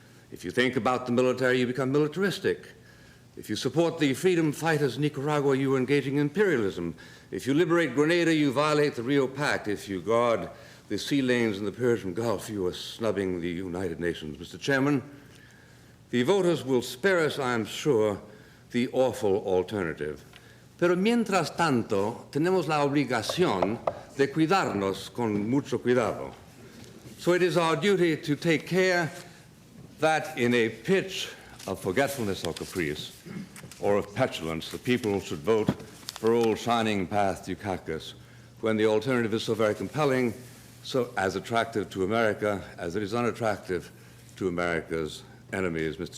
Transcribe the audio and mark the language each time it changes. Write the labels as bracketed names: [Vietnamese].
[English] If you think about the military, you become militaristic. If you support the freedom fighters in Nicaragua, you are engaging in imperialism. If you liberate Grenada, you violate the Rio Pact. If you guard the sea lanes in the Persian Gulf, you are snubbing the United Nations. Mr. Chairman, the voters will spare us, I am sure, the awful alternative. [Spanish] Pero mientras tanto, tenemos la obligación de cuidarnos con mucho cuidado. [English] So it is our duty to take care that in a pitch of forgetfulness or caprice, or of petulance, the people should vote for old Shining Path Dukakis, when the alternative is so very compelling, so as attractive to America as it is unattractive to America's enemies. Mr.